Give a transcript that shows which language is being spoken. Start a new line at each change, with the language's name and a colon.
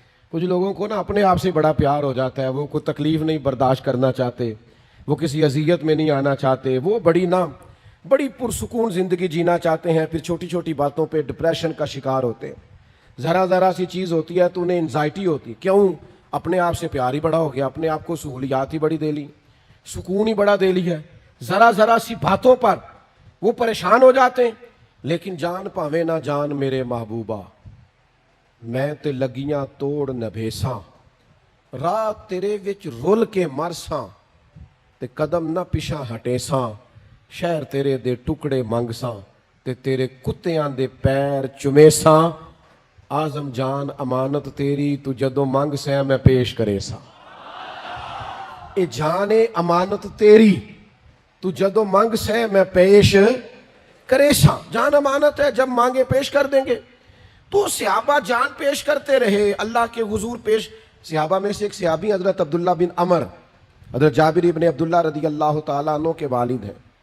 Urdu: کچھ لوگوں کو نا اپنے آپ سے بڑا پیار ہو جاتا ہے، وہ کوئی تکلیف نہیں برداشت کرنا چاہتے، وہ کسی اذیت میں نہیں آنا چاہتے، وہ بڑی پرسکون زندگی جینا چاہتے ہیں، پھر چھوٹی چھوٹی باتوں پہ ڈپریشن کا شکار ہوتے ہیں. ذرا سی چیز ہوتی ہے تو انہیں انزائٹی ہوتی. کیوں؟ اپنے آپ سے پیار ہی بڑا ہو گیا، اپنے آپ کو سہولیات ہی بڑی دے لی، سکون ہی بڑا دے لی ہے. ذرا سی باتوں پر وہ پریشان ہو جاتے ہیں.
Punjabi: لیکن جان پاوے نہ جان میرے محبوبہ، میں تے لگیاں توڑ نبھیساں، رات تیرے وچ رول کے مرساں تے قدم نہ پیچھا ہٹیساں، شہر تیرے دے ٹکڑے منگساں تے تیرے کتیاں دے پیر چمیساں، آزم جان امانت تیری تو جدو منگ سیں میں پیش کرے ساں. اے جان امانت تیری تو جدو منگ سے میں پیش کرے ساں.
Urdu: جان امانت ہے، جب مانگے پیش کر دیں گے. تو صحابہ جان پیش کرتے رہے اللہ کے حضور پیش. صحابہ میں سے ایک صحابی حضرت عبداللہ بن عمر، حضرت جابر ابن عبداللہ رضی اللہ تعالیٰ عنہ کے والد ہیں.